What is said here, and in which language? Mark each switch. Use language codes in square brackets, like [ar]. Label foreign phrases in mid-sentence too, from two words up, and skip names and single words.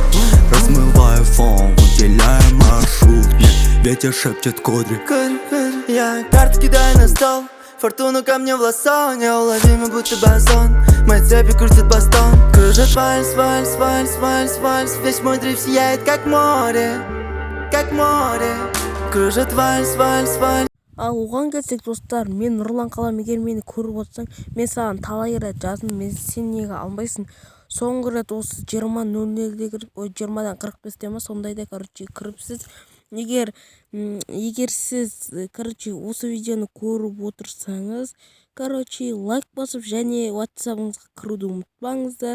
[ru] Размываю фон, уделяя маршрут, мне ветер шепчет кудри. Я карты кидаю на стол, фортуну ко мне в лассо, неуловимый будто базон. Мои цепи крутят бастон, кружит вальс, весь мой дрейф сияет как море, кружит вальс. [kk] Ал оған келсек, достар, мен Нұрлан Қалам, егер мені көріп отырсаң, мен саған талай рет жаздым, сен неге алмайсың? Соңғы рет осы 20:00-де кіріп, 20-дан 45-те ма сондайда кіріпсіз. Егер сіз осы видеоны көріп отырсаңыз, лайк басып және WhatsApp-ыңызға кіруді ұмытпаңыздар.